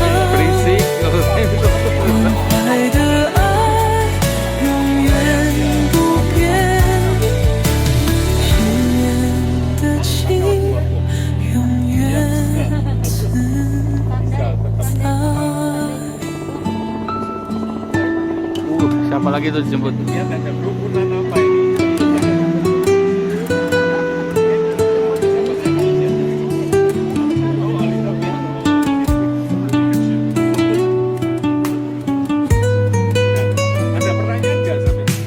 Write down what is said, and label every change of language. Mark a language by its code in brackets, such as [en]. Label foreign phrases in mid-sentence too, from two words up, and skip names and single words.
[id] Berisik. [zh] 关怀的爱永远不变，心愿的情永远自在。 [id] Siapa lagi tuh dijemput? Lihat ada kerukunan apa ini? Ada pertanyaan nggak sampai?